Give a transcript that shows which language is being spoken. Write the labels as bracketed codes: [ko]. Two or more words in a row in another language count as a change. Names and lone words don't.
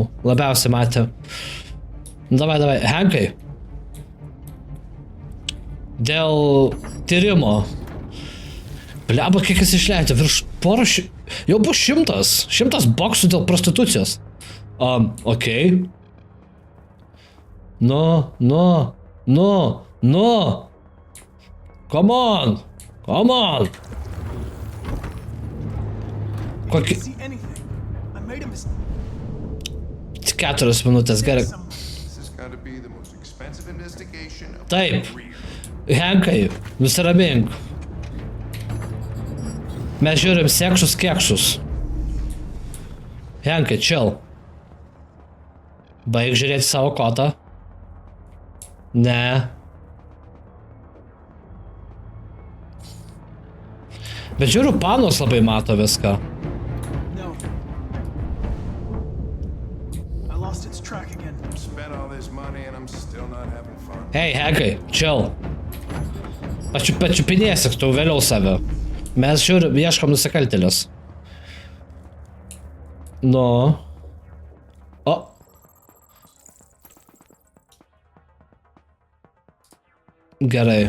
[lt] Labiausiai matė. Davai. Henkai. Dėl tyrimo. Bleba, kiek jis išleido? Virš porą jau bus 100 boksų dėl prostitucijos. Okei. [en] No. Come on. I didn't see anything. I made a mistake. [lt] 4 minutės, gerai. [en] This is going to be the most expensive investigation of [lt] Taip. [en] my career. [lt] Henkai, nusiramink. Mes žiūrim kekšus. Henkai, chill. Baig žiūrėti savo kotą. Ne. Bet žiūriu, panos labai mato viską. [en] No. I lost its track again. Spent all this money and I'm still not having fun. [lt] Hei, Henkai, chill. Pačiupinėsik tu vėliau save. Mes žiūrim, ieškom nusikaltėlius. Nu. O. Gerai.